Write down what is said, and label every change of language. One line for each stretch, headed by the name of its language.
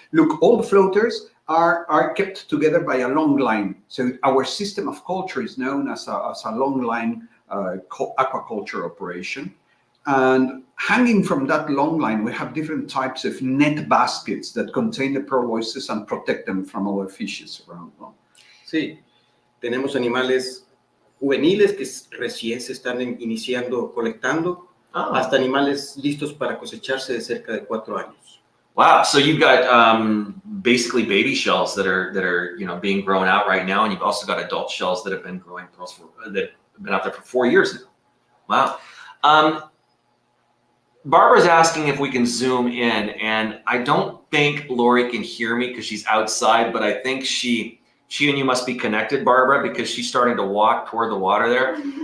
English: Look, all the floaters are kept together by a long line. So our system of culture is known as a long line aquaculture operation. And hanging from that long line, we have different types of net baskets that contain the pearl oysters and protect them from other fishes around, ¿no?
Spanish: Sí, tenemos animales juveniles que recién se están iniciando colectando, hasta animales listos para cosecharse de cerca de 4 años.
English: Wow, so you've got basically baby shells that are being grown out right now, and you've also got adult shells that have been growing pearls that have been out there for 4 years now. Wow. Barbara's asking if we can zoom in, and I don't think Lori can hear me because she's outside, but I think she and you must be connected, Barbara, because she's starting to walk toward the water there.